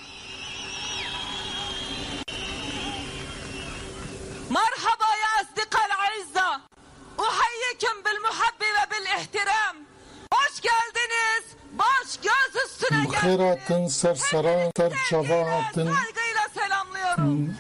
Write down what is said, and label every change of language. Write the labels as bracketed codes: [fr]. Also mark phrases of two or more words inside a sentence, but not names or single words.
[ar] مرحبا يا أصدقاء العزة، أحييكم بالمحبة وبالاحترام. [tr] Hoş geldiniz, baş göz üstüne [ku] Bixêr hatin, ser seran, ser çava hatin. [tr] Saygıyla selamlıyorum.